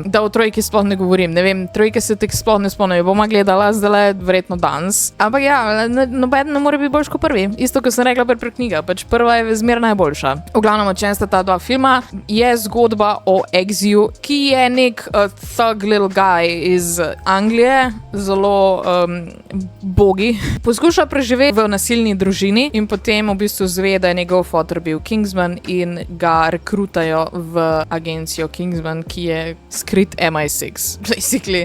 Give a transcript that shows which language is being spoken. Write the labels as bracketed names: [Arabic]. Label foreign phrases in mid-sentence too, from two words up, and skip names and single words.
[Slovenian] Da o trojki sploh ne govorim, ne vem, trojke se tek sploh ne spomnim, bom gledala zdaj verjetno danes, ampak ja, noben ne more biti boljš kot prvi. Isto, kot sem rekla pri knjiga, pač prva je zmer najboljša. V glavnem, o čem sta ta dva filma, je zgodba o Eggsyju, ki je nek [English] thug little guy [Slovenian] iz Anglije, zelo bogi. Poskuša preživeti v nasilni družini in potem v bistvu zve, da je njegov fotor bil Kingsman in ga rekrutajo v agencijo Kingsman, ki je skrit MI6, basically.